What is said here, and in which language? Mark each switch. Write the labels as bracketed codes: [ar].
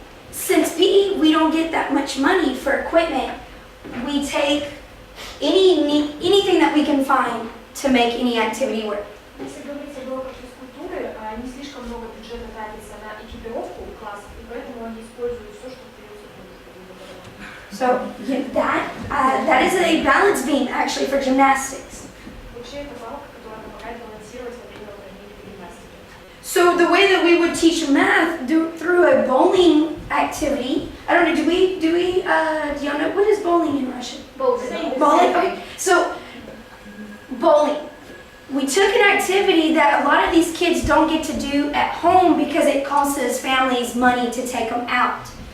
[en] Since PE, we don't get that much money for equipment, we take anything that we can find to make any activity work. [ru] Если говорить о уроках физкультуры, не слишком много бюджета тратится на экипировку классов, и поэтому они используют все, что придется. [en] So yeah, that is a balance beam actually for gymnastics. [ru] Вообще это палка, которая помогает балансировать во время упражнений по гимнастике. [en] So the way that we would teach math through a bowling activity, I don't know, do y'all know, what is bowling in Russian? Bowling. Bowling, okay. So, bowling. We took an activity that a lot of these kids don't get to do at home because it costs families money to take them out.